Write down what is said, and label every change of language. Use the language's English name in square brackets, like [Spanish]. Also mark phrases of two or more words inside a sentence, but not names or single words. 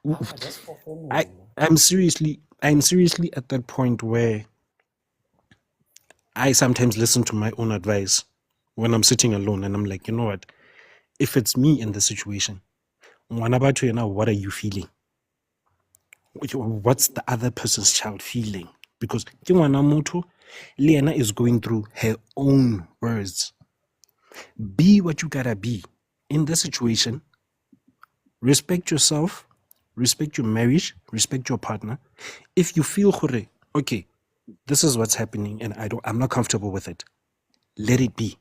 [English] I'm seriously at that point where I sometimes listen to my own advice when I'm sitting alone, and I'm like, you know what? If it's me in the situation, what about you now? What are you feeling? What's the other person's child feeling? Because [Southern Sotho] ke ngwana motho, le yena [English] is going through her own words. Be what you gotta be in the situation. Respect yourself, respect your marriage, respect your partner. If you feel okay, this is what's happening and I'm not comfortable with it, let it be.